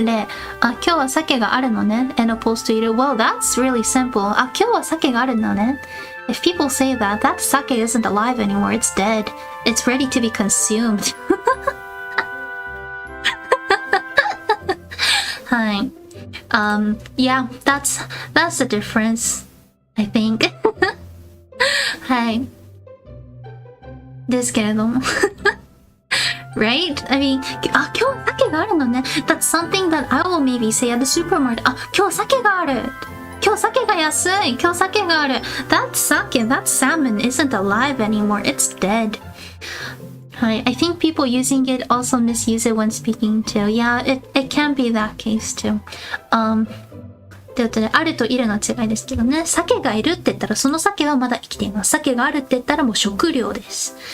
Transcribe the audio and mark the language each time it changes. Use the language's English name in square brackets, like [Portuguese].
[Japanese] 例、今日は鮭があるのね [English] and opposed to [Japanese] いる。 [English] Well, that's really simple. [Japanese] 今日は鮭があるのね。 [English] If people say that, that sake isn't alive anymore. It's dead. It's ready to be consumed. Hi. Yeah, that's the difference, I think. [Japanese] Hi. ですけれども。 [English] Right? I mean, [Japanese] 今日鮭があるのね。 [English] That's something that I will maybe say at the supermarket. [Japanese] 今日鮭がある。今日鮭が安い。今日鮭がある。 [English] That sake, that salmon isn't alive anymore. It's dead. I think people using it also misuse it when speaking too. Yeah, it can be that case too. [Japanese] ということで、あるといるの違いですけどね。鮭がいるって言ったら、その鮭はまだ生きています。鮭があるって言ったらもう食料です。